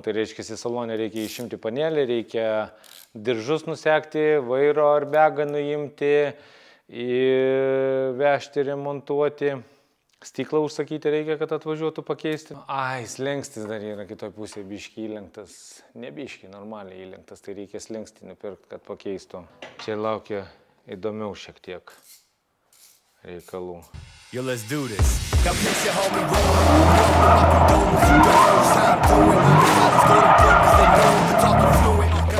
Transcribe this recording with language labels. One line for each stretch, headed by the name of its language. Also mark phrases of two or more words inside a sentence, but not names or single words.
Lithuanian: Tai reiškia, į saloną reikia išimti panelį, reikia diržus nusekti, vairo airbagą nuimti, vežti, remontuoti. Stiklą užsakyti reikia, kad atvažiuotų pakeisti. Slengstis dar yra kitoj pusėje, biškiai įlenktas. Ne biškiai, normaliai įlenktas, tai reikia slengstį nupirkti, kad pakeistų. Čia laukia įdomiau šiek tiek reikalų.
English: Yo, let's do this. Got picture homie rolling.